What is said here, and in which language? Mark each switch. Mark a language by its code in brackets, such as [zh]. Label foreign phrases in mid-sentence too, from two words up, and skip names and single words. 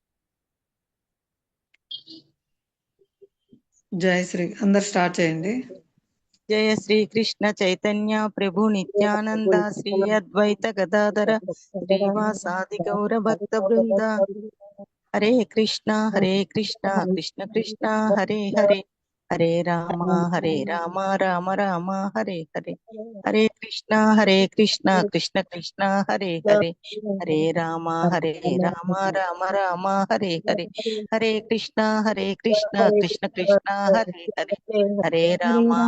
[te] జై శ్రీ. అందరు స్టార్ట్ చేయండి. [sa] జయ శ్రీ కృష్ణ చైతన్య ప్రభు నిత్యానంద శ్రీ అద్వైత గదాధర శ్రీవాసాది గౌర భక్త బృంద. హరే కృష్ణ కృష్ణ కృష్ణ హరే హరే హరే రామ రామ రామ హరే హరే, హరే కృష్ణ కృష్ణ కృష్ణ హరే హరే, హరే రామ రామ రామ హరే హరే, హరే కృష్ణ కృష్ణ కృష్ణ హరే హరే, హరే రామ